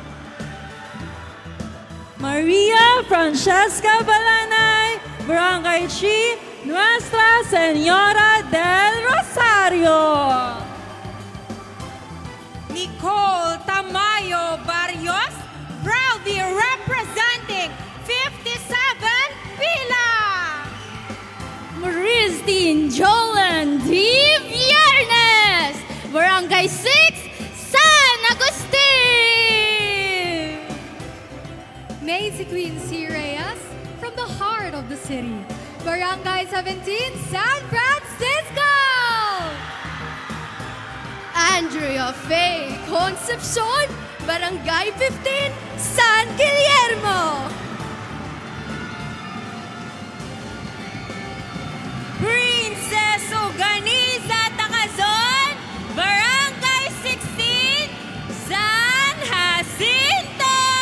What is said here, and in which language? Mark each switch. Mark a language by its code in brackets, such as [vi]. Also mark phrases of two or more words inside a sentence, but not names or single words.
[en] Maria Francesca Balanay, Barangay 3, Nuestra Señora del Rosario. Nicole Tamayo Barrios, proudly representing 57 Pila. Christine Jolan D. Viernes, Barangay 6, San Agustin. Maisie Queen C. Reyes, from the heart of the city, Barangay 17, San Francisco! Andrea Faye Concepcion, Barangay 15, San Guillermo. Princess Uganiza Tacazon, Barangay 16, San Jacinto.